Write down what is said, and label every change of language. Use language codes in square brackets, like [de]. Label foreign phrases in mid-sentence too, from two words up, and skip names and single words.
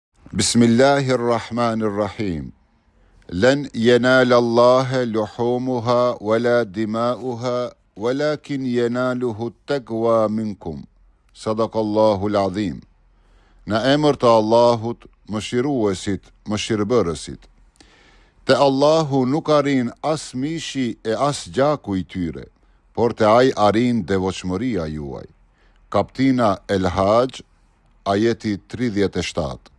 [ar] بسم الله الرحمن الرحيم. لن ينال الله لحومها ولا دماؤها ولكن يناله التقوى منكم. صدق الله العظيم. [sq] Në emër të Allahut, mëshiruesit, mëshirbërësit. Te Allahu nuk arrin as mishi e as gjaku i tyre, por te ai arrin devotshmëria juaj. Kaptina El Hajj, ajeti 37.